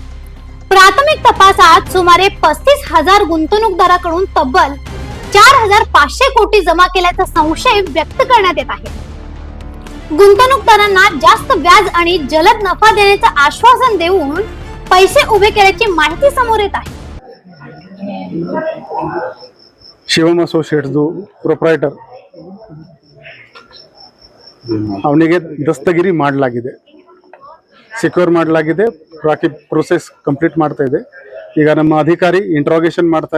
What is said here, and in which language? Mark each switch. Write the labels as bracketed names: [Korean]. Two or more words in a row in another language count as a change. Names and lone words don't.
[Marathi] प्राथमिक तपासात सुमारे 35,000 गुंतवणूकदारांकडून तब्बल 4,500 कोटी जमा केल्याचा संशय व्यक्त करण्यात येत आहे। गुंतवणूकदारांना जास्त व्याज आणि जलद नफा देण्याचे आश्वासन देऊन पैसे उभे केल्याची माहिती समोर येत आहे। [Kannada] ಶಿವಮ್ ಅಸೋಸಿಯೇಟ್ಸ್ ಪ್ರೊಪ್ರೈಟರ್ ಅವನಿಗೆ ದಸ್ತಗಿರಿ ಮಾಡಲಾಗಿದೆ, ಸಿಕ್ಯೂರ್ ಮಾಡಲಾಗಿದೆ, ಬಾಕಿ [English] process complete [Kannada] ಮಾಡ್ತಾ ಇದೆ। ಈಗ ನಮ್ಮ ಅಧಿಕಾರಿ ಇಂಟ್ರಾಗೇಷನ್ ಮಾಡ್ತಾರೆ।